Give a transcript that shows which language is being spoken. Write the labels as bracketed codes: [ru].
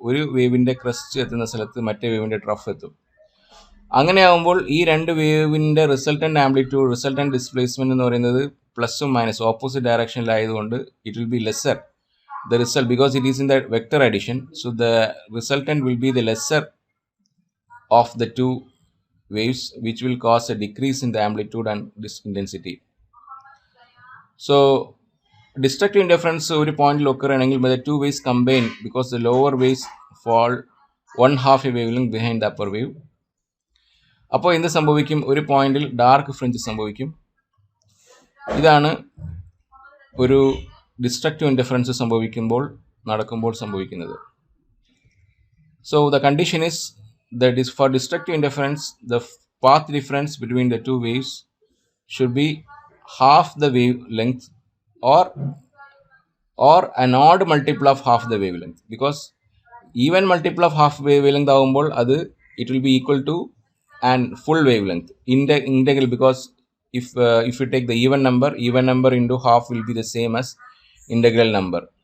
[ml] ഒരു വേവിൻ്റെ ക്രസ്റ്റ് എത്തുന്ന സ്ഥലത്ത് മറ്റേ വേവിൻ്റെ ട്രഫ് എത്തും. അങ്ങനെ ആകുമ്പോൾ ഈ രണ്ട് വേവിൻ്റെ റിസൾട്ടൻ്റ് ആംപ്ലിറ്റ്യൂഡ്, റിസൾട്ടൻ്റ് ഡിസ്പ്ലേസ്മെൻറ്റ് എന്ന് പറയുന്നത് പ്ലസും മൈനസും opposite ഡയറക്ഷനിലായതുകൊണ്ട് [en] It will be lesser the result because it is in the vector addition. So the resultant will be the lesser of the two waves, which will cause a decrease in the amplitude and intensity. So destructive interference [ml] ഒരു പോയിന്റിൽ [en] occur ആണെങ്കിൽ by the two waves combine because the lower waves fall one half a wavelength behind the upper wave. [ml] അപ്പോൾ എന്ത് സംഭവിക്കും? ഒരു പോയിന്റിൽ dark fringe സംഭവിക്കും. ഇതാണ് ഒരു ഡിസ്ട്രക്റ്റീവ് ഇൻറ്റർഫറൻസ് നടക്കുമ്പോൾ സംഭവിക്കുന്നത്. [en] So the condition is that is for destructive interference the path difference between the two waves should be half the wavelength or an odd multiple of half the wavelength, because even multiple of half wavelength [ml] ആകുമ്പോൾ അത് [en] it will be equal to an full wavelength integral, because if you take the even number into half will be the same as integer number.